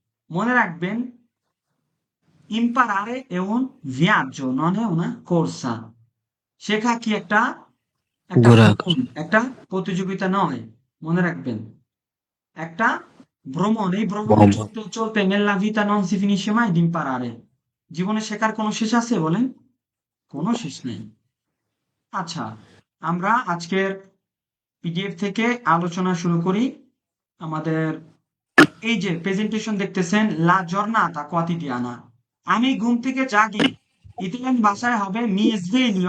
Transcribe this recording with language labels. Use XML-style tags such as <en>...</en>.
<bn>মনে রাখবেন,</bn> <it>imparare è un viaggio, non è una corsa।</it> <bn>শেখা কি একটা ভ্রমণ, একটা প্রতিযোগিতা নয়। মনে রাখবেন, একটা ভ্রমণ। এই ভ্রমণে চলতে চলতে</bn> <it>nella vita non si finisce mai di imparare।</it> <bn>জীবনে শেখার কোনো শেষ আছে বলেন? কোনো শেষ নেই। আচ্ছা, আমরা আজকের পিডিএফ থেকে আলোচনা শুরু করি। আমাদের এই যে প্রেজেন্টেশন দেখতেছেন, লা জর্নাতা কোয়াতিডিয়ানা, আমি ঘুম থেকে জাগি, ইতালিয়ান ভাষায় হবে</bn> <it>মি sveglio।</it>